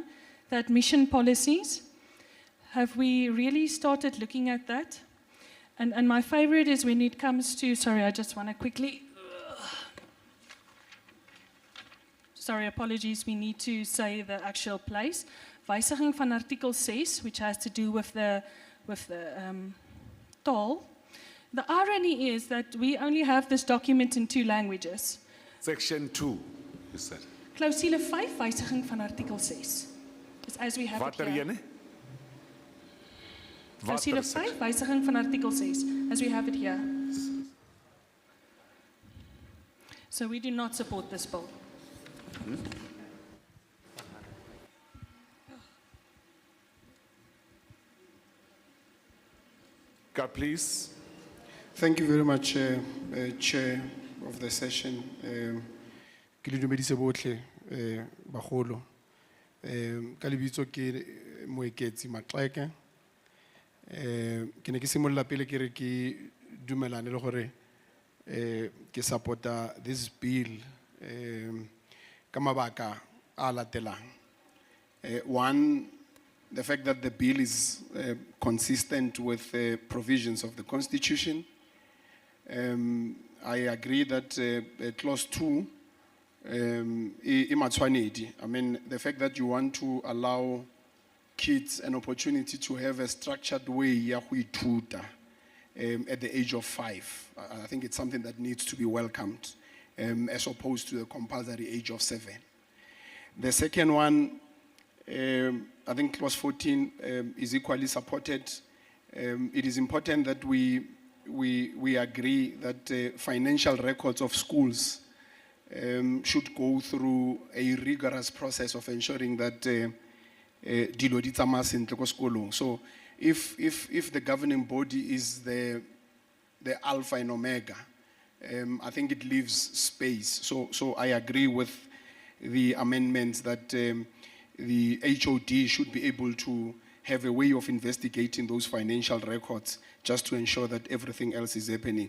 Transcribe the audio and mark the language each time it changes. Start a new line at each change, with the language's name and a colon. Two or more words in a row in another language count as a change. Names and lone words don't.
English: The admission policies. Have we really started looking at that? And my favorite is when it comes to, sorry, I just want to quickly, sorry, apologies, we need to say the actual place.
Afrikaans: Wysiging van artikel 6,
English: which has to do with the taal. The irony is that we only have this document in 2 languages. Section 2, you said.
Afrikaans: Clausule 5, wysiging van artikel 6.
English: It's as we have it here.
Afrikaans: Clausule 5, wysiging van artikel 6,
English: as we have it here. So we do not support this bill. Please. Thank you very much, Chair of the session.
Tswana: Ke le dumedise botlhe bagolo. Ka lebitso ke moeketsi Maxeke. Ke ne ke simolla pele ke re ke dumelane le gore ke supporta
English: this bill
Tswana: ka mabaka a latelang.
English: One, the fact that the bill is consistent with the provisions of the Constitution. I agree that Clause 2, I mean, the fact that you want to allow kids an opportunity to have a structured way
Tswana: ya go ithuta
English: at the age of 5. I think it's something that needs to be welcomed as opposed to the compulsory age of 7. The second one, I think Clause 14 is equally supported. It is important that we agree that financial records of schools should go through a rigorous process of ensuring that
Tswana: dilo di tsamaya sentle ko sekolong.
English: So if the governing body is the alpha and omega, I think it leaves space. So I agree with the amendments that the HOD should be able to have a way of investigating those financial records just to ensure that everything else is happening.